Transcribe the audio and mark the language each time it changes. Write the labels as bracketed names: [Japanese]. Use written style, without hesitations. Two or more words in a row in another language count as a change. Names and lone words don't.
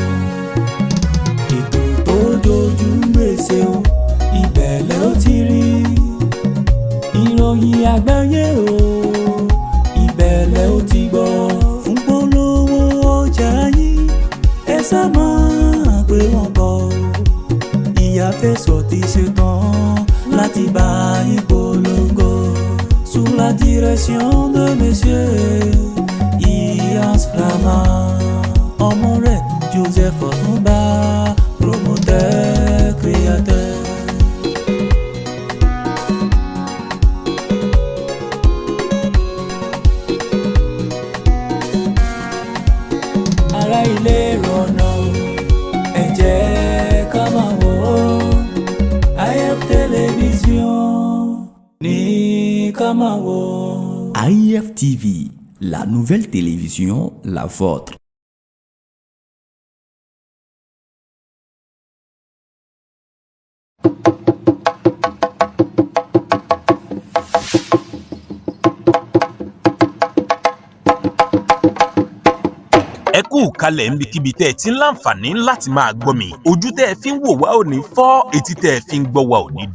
[Yoruba] ètò tó jojú gbèsè o ìbẹ̀lẹ̀ ó ti rí ìròyìn àgbáyé o ìbẹ̀lẹ̀ ó ti gbọ́ fún polówó ọjà yín ẹ sá máa pé wọ́n bọ̀ ìyàfẹ́sọ̀ ti ṣetán láti bá yín polongo [French] sous la direction de monsieur Iyas Rama [Yoruba] ọmọ rẹ̀ Joseph Ọ̀túnba [French] promoteur créateur. [Yoruba] ará ilé rọ̀nà ẹ jẹ́ ká máa wò ó AIF tẹlifíṣàn ní ká máa wò ó. AIF TV, [French] la nouvelle télévision, la vôtre. [Yoruba] ẹ kú kalẹ̀ níbikíbi tẹ́ ẹ ti ń láǹfààní láti máa gbọ́ mi ojú tẹ́ ẹ fi ń wò wá ò ní fọ́ etí tẹ́ ẹ fi ń gbọ́ wá ò ní di.